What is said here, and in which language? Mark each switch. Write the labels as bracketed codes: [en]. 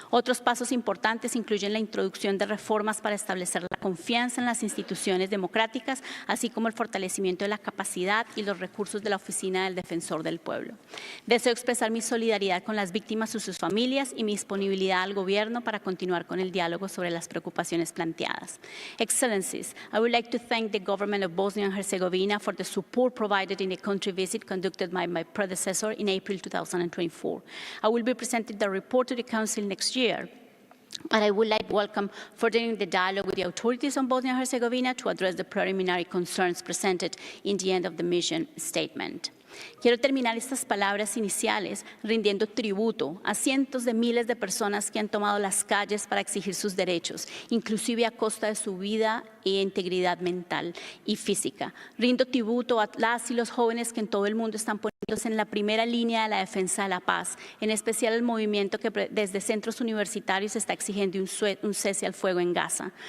[es] Otros pasos importantes incluyen la introducción de reformas para establecer la confianza en las instituciones democráticas, así como el fortalecimiento de la capacidad y los recursos de la Oficina del Defensor del Pueblo. Deseo expresar mi solidaridad con las víctimas y sus familias y mi disponibilidad al Gobierno para continuar con el diálogo sobre las preocupaciones planteadas. [en] Excellencies, I would like to thank the government of Bosnia and Herzegovina for the support provided in the country visit conducted by my predecessor in April 2024. I will be presenting the report to the Council next year. But I would like to welcome furthering the dialogue with the authorities on Bosnia and Herzegovina to address the preliminary concerns presented in the end of the mission statement. [es] Quiero terminar estas palabras iniciales rindiendo tributo a cientos de miles de personas que han tomado las calles para exigir sus derechos, inclusive a costa de su vida e integridad mental y física. Rindo tributo a las y los jóvenes que en todo el mundo están poniéndose en la primera línea de la defensa de la paz, en especial el movimiento que desde centros universitarios está exigiendo un cese al fuego en Gaza.